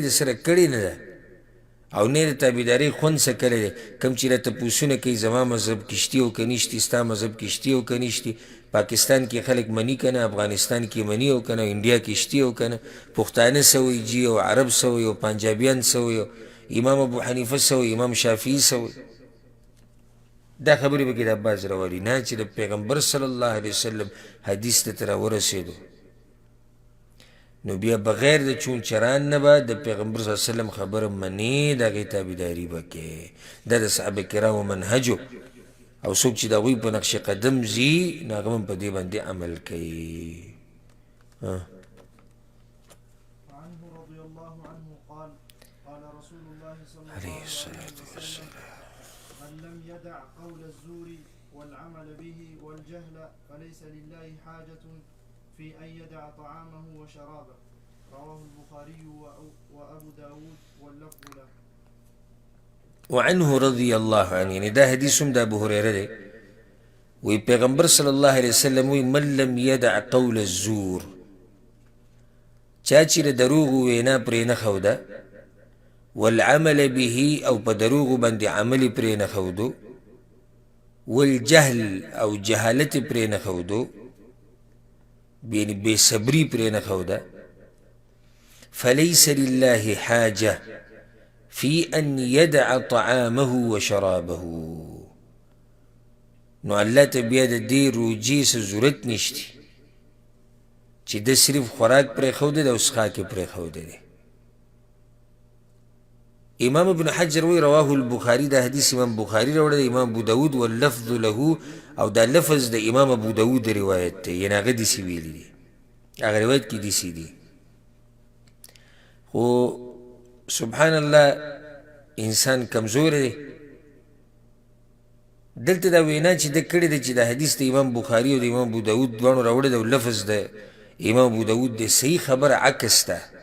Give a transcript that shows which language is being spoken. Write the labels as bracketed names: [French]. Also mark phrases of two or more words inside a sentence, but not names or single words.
[Pashto] د سره کړې نه ده او نه د تابعدارۍ خوند څه کړی دی کوم چې راته پوښتنه کوي زما مذهب کې شتي او که نشتي ستا مذهب کې شتي او که نشتي پاکستان کې خلک مني که نه افغانستان کې مني او که نه انډیا کې شتي او که نه پښتانه څه وایي جي او عرب څه وایي او پنجابیان څه وایي امام ابو حنیفه څه وایي امام شافعي څه وایي دا خبرې به کې دا باز راولي نه چې د پیغمبر [Arabic] صلی الله علیه وسلم [Pashto] حدیث ته راورسېدو نو بیا بغیر د چون چران نه به د پیغمبر [Arabic] صلی الله علیه وسلم [Pashto] خبره منې د هغې تابعداري به کې دا د صحابه کرامو منهجو او څوک چې د هغوی په نقش قدم ځي نو هغه هم په دې باندې عمل کوي [Arabic] وعنه رضي الله عنه قال قال رسول الله صلى الله عليه عليه الصلاة وسلم من لم يدع قول الزور والعمل به والجهل فليس لله حاجة في أن يدع طعامه وشرابه رواه البخاري وأبو داود واللفظ له وعنه رضي الله عنه [Pashto] يعني دا حدیث هم دا ابو هريره دی وی پیغمبر [Arabic] صلی الله علیه وسلم [Pashto] وی [Arabic] من لم يدع قول الزور [Pashto] چا چې د دروغو وینا پرې نه ښوده [Arabic] والعمل به [Pashto] او په دروغو باندې عمل پرې نه ښودو والجهل او جهالت پرې نه ښودو یعنی بے صبری پرې نه ښوده [Arabic] فليس لله حاجه في أن يدع طعامه وشرابه [Pashto] نو الله ته بیا د دې روجې څه ضرورت نشتی چې د صرف خوراک پرېښوده دی او څښاک یې پرېښوده دی امام ابن حجر وی [Arabic] رواه البخاري [Pashto] دا حدیث امام بخاري راوړی دی امام ابو داود [Arabic] واللفظ له [Pashto] او دا لفظ د امام ابو داود روایت دی یعنې هغه داسې ویلي دي هغه روایت کې داسې دي خو [Arabic] سبحان الله [Pashto] انسان کمزور دی دلته دا وینا چې د کړې ده چې دا حدیث د امام بخاري او د امام ابو داود دواړو راوړی دی او لفظ د امام ابو داود دی صحیح خبره عکس ده